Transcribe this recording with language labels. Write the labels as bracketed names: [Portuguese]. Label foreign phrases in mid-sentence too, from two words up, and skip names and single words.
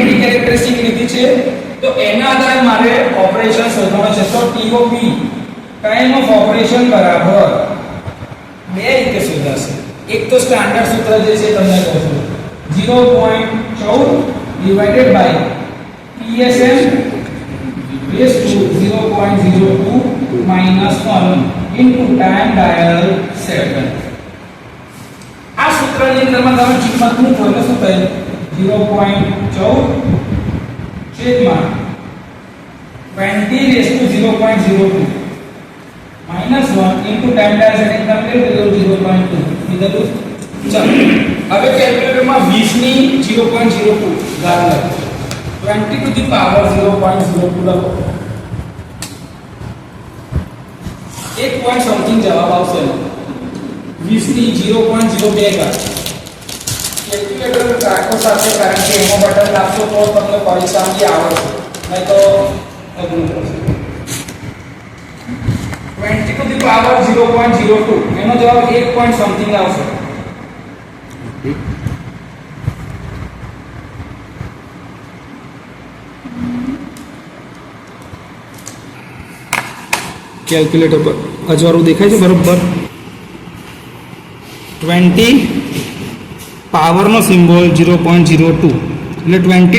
[Gujarati] ની કેરેક્ટરિસ્ટિક લીધી છે તો એના આધારે મારે ઓપરેશન શોધવાનો છે તો TOP [English] time of operation [Gujarati] બરાબર બે રીતે શોધાશે એક તો સ્ટાન્ડર્ડ સૂત્ર જે છે તમને કહું છું 0.14 [English] divided by PSM raised to 0.02 minus 1 into time dial 7 [Gujarati] આ સૂત્રની અંદરમાં તમે કિંમત મૂકો એટલે શું થાય 0.14 છેદમાં [English] 20 raised to 0.02 minus 1 into time dial setting complete 0.2 [Gujarati] કીધું ચાલો હવે કેલ્ક્યુલેટરમાં 20 ની 0.02 ઘાત લખો [English] 20 to the power 0.02 [Gujarati] લખો [English] one point something [Gujarati] જવાબ આવશે 20 ની 0.02 ઘાત કેલ્ક્યુલેટર રાખો સાથે કારણ કે એનો બટન આપશો તો તમને પરીક્ષામાં આવડશે નહીં તો અઘરું પડશે [English] 20 to the power 0.02 [Gujarati] એનો જવાબ 1 [English] point something [Gujarati] આવશે કેલ્ક્યુલેટર પર અજવાળું દેખાય છે બરોબર 20 પાવરનો સિમ્બોલ 0.02 એટલે 20